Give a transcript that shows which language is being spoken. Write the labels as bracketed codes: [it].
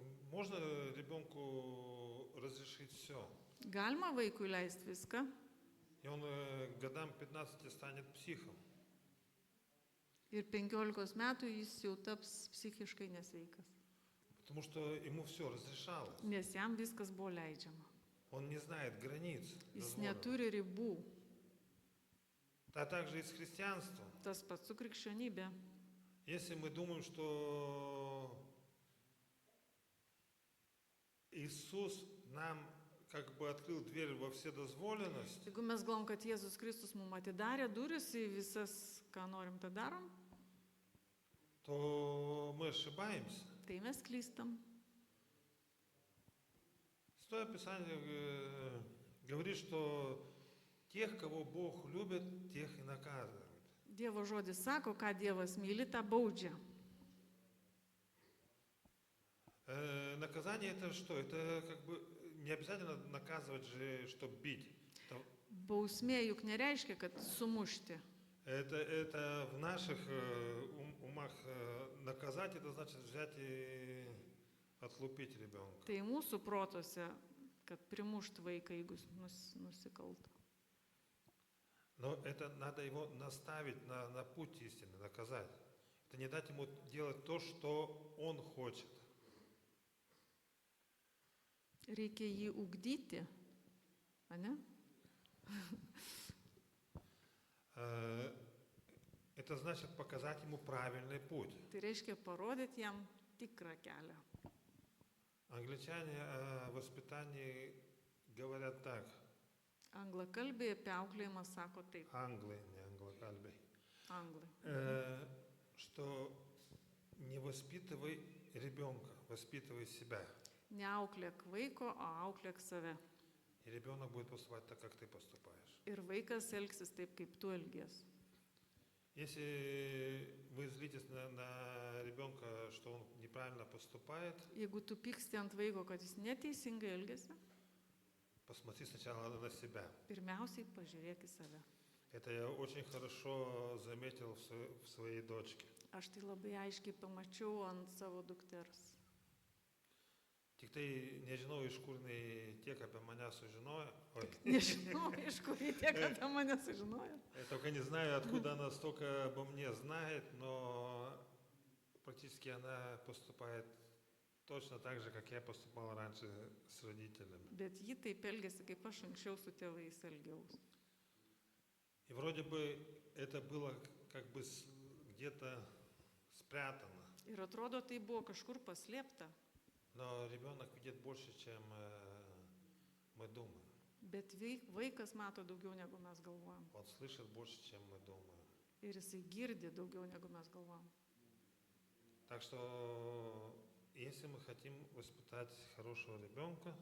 [ru] Можно ребенку разрешить все. [lt] Galima vaikui leisti viską [ru] И он к годам 15 станет психом. [lt] ir 15 metų jis jau taps psichiškai nesveikas. [ru] Потому что ему все разрешалось. [lt] Nes jam viskas buvo leidžiama. [ru] Он не знает границ. [lt] Jis [ru] дозволенных. [lt] neturi ribų. [ru] А также и с христианством. [lt] Tas pats su krikščionybė. [ru] Если мы думаем, что Иисус нам как бы открыл дверь во вседозволенность, [lt] Jeigu mes galvom, kad Jėzus Kristus mums atidarė duris į visas, ką norim, tą darom, [ru] то мы ошибаемся. [lt] tai mes klystam. [ru] Святое Писание говорит, что тех, кого Бог любит, тех и наказывает. [lt] Dievo žodis sako, ką Dievas myli, tą baudžia. [ru] Наказание это что? Это как бы не обязательно наказывать же, чтобы бить. [lt] Bausmė juk nereiškia, kad sumušti. [ru] Это в наших умах наказать, это значит взять и отлупить ребенка. [lt] Tai mūsų protose, kad primušt vaiką, jeigu nusikaltų. [ru] Но это надо его наставить на путь истины, наказать. Это не дать ему делать то, что он хочет. [lt] Reikia jį ugdyti, ane? [ru] Это значит показать ему правильный путь. [lt] Tai reiškia parodyti jam tikrą kelią. [ru] Англичане о воспитании говорят так. [lt] Anglakalbiai apie auklėjimą sako taip. [ru] Англы, не англокальбы. [lt] Anglai. [ru] Что не воспитывай ребенка, воспитывай себя. [lt] Neauklėk vaiko, o auklėk save. [ru] И ребенок будет поступать так, как ты поступаешь. [lt] Ir vaikas elgsis taip, kaip tu elgies. [ru] Если вы злитесь на ребенка, что он неправильно поступает, [lt] Jeigu tu pyksti ant vaiko, kad jis neteisingai elgesi, [ru] посмотри сначала на себя. [lt] pirmiausiai pažiūrėk į save. [ru] Это я очень хорошо заметил в своей дочке. [lt] Aš tai labai aiškiai pamačiau ant savo dukters. Tik tai nežinau, iš kur jinai tiek apie mane sužinojo. [ru] Ой, [lt] Nežinau, iš kur jie tiek apie mane sužinojo. [ru] я только не знаю, откуда она столько обо мне знает, но практически она поступает точно так же, как я поступал раньше с родителями. [lt] Bet ji taip elgėsi, kaip aš anksčiau su tėvais elgiausi. [ru] И вроде бы это было как бы где-то спрятано, [lt] Ir atrodo, tai buvo kažkur paslėpta, [ru] но ребенок видит больше, чем мы думаем. [lt] bet vaikas mato daugiau, negu mes galvojam. [ru] Он слышит больше, чем мы думаем. [lt] Ir jisai girdi daugiau, negu mes galvojam. [ru] Так что, если мы хотим воспитать хорошего ребенка,